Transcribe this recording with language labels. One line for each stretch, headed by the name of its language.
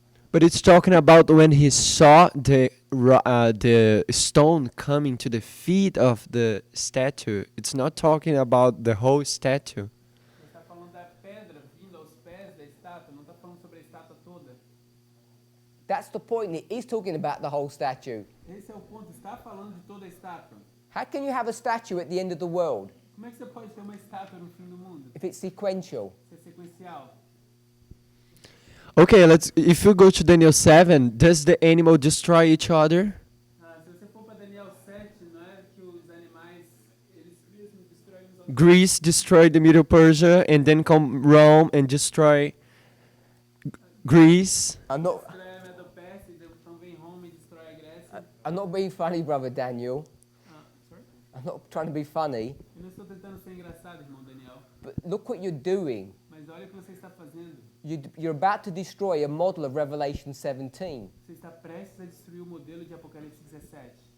English: But it's talking about when he saw the stone coming to the feet of the statue. It's not talking about the whole statue.
Portuguese: Ele está falando da pedra vindo aos pés da estátua, não está falando sobre a estátua toda.
English: That's the point. It is talking about the whole statue.
Portuguese: Esse é o ponto, está falando de toda a estátua.
English: How can you have a statue at the end of the world
Portuguese: Como é que você pode ter uma estátua no fim do mundo?
English: if it's sequential?
Portuguese: Isso é sequencial.
English: Okay, if you go to Daniel 7, does the animal destroy each other?
Portuguese: Se você for para Daniel 7, não é que os animais, eles mesmos destroem os outros.
English: Greece destroyed the Middle Persia, and then come Rome and destroy Greece. I'm not,
Portuguese: Destrói a Medopécia, então vem Roma e destrói a Grécia.
English: I'm not being funny, brother Daniel. Sorry? I'm not trying to be funny.
Portuguese: Eu não estou tentando ser engraçado, irmão Daniel.
English: But look what you're doing.
Portuguese: Mas olha o que você está fazendo.
English: You're about to destroy a model of Revelation 17.
Portuguese: Você está prestes a destruir o modelo de Apocalipse 17.